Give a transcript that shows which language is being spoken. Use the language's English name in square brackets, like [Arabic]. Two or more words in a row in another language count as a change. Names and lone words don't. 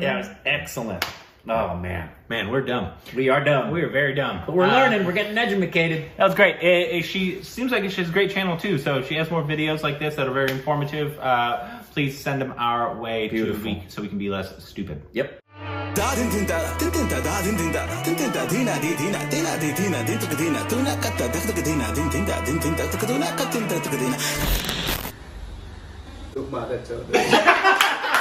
[English] Yeah, it was excellent. Oh, man. Man, we're dumb. We are dumb. We are very dumb. But we're learning. We're getting educated. That was great. She seems like she has a great channel too. So if she has more videos like this that are very informative, please send them our way Beautiful. so we can be less stupid. Yep. Da din din da din din da da din din da din din da dina di dina dina di dina din tuk dina tuna katta dak tuk dina din din da tuk tuna katta tuk dina. [Vietnamese] Lúc mà thật sự